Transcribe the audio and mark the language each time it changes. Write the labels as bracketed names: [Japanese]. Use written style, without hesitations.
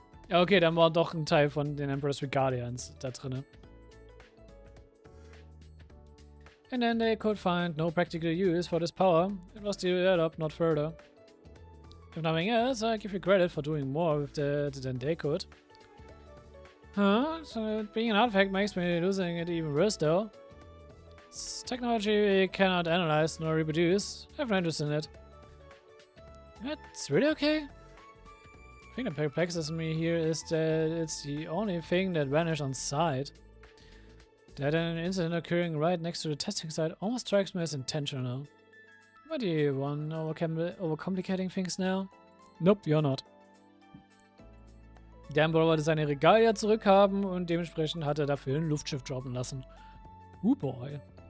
[German] Ja, okay, dann war doch ein Teil von den Emperor's Guardians da drin. [English] And then they could find no practical use for this power. It was developed not further. If nothing else, I give you credit for doing more with it than they could. Huh? So being an artifact makes me losing it even worse though. It's technology we cannot analyze nor reproduce. I have no interest in it. It's really okay? The thing that perplexes me here is that it's the only thing that vanished on site. That an incident occurring right next to the testing site almost strikes me as intentional. What do you want? Overcomplicating things now? Nope, you're not. [German] Der Emperor wollte seine Regalia zurückhaben und dementsprechend hat er dafür ein Luftschiff droppen lassen. Boy.